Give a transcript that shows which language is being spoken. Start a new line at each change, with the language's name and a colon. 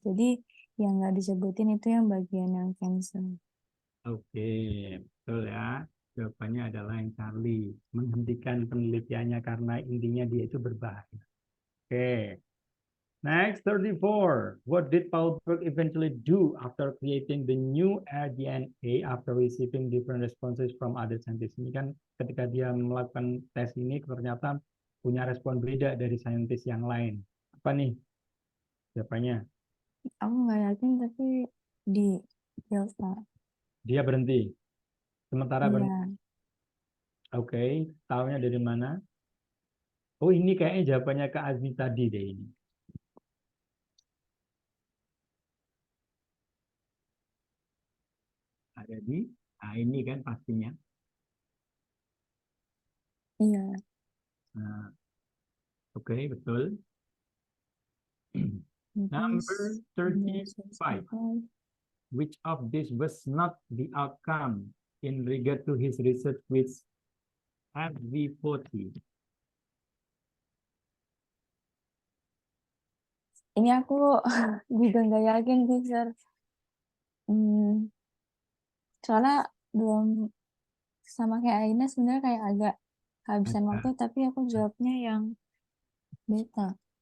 Indonesian: Jadi yang nggak disebutin itu yang bagian yang cancer. oke, betul ya. Jawabannya adalah yang Charlie. Menghentikan penelitiannya karena intinya dia itu berbahaya.
English: Oke. Next, 34. What did Paul Berg eventually do after creating the new rDNA after receiving different responses from other scientists?
Indonesian: Ini kan ketika dia melakukan tes ini ternyata punya respon beda dari saintis yang lain. Apa nih jawabannya? Aku nggak yakin tapi di Delta. Dia berhenti. Sementara berhenti. Iya, Oke, tahunya dari mana? Oh, ini kayaknya jawabannya ke Azmi tadi deh ini. Ada di, nah ini kan pastinya. iya. Nah, oke, betul. Terus
English: Number 35. Which of this was not the outcome in regard to his research with FV40?
Indonesian: Ini aku juga nggak yakin sih, Sir. Soalnya belum sama kayak Aina sebenarnya kayak agak kehabisan waktu, tapi aku jawabnya yang beta.